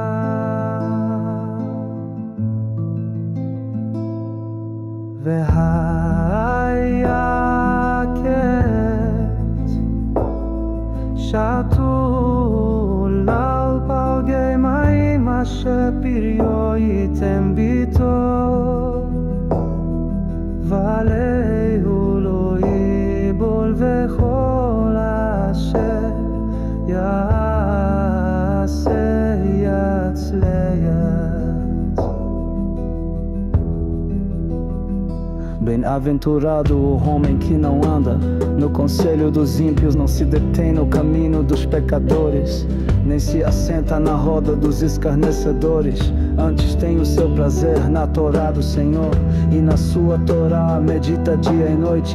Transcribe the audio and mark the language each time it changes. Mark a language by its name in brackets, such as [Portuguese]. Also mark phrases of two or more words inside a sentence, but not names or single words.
[Hebrew] והיה קץ שתו על פלגי מים, אשר פריו ייתן ביתו, ועליהו לא ייבול, וכל אשר יעשה יצליח. [Portuguese] Bem-aventurado o homem que não anda no conselho dos ímpios, não se detém no caminho dos pecadores, nem se assenta na roda dos escarnecedores. Antes tem o seu prazer na Torá do Senhor, e na sua Torá medita dia e noite.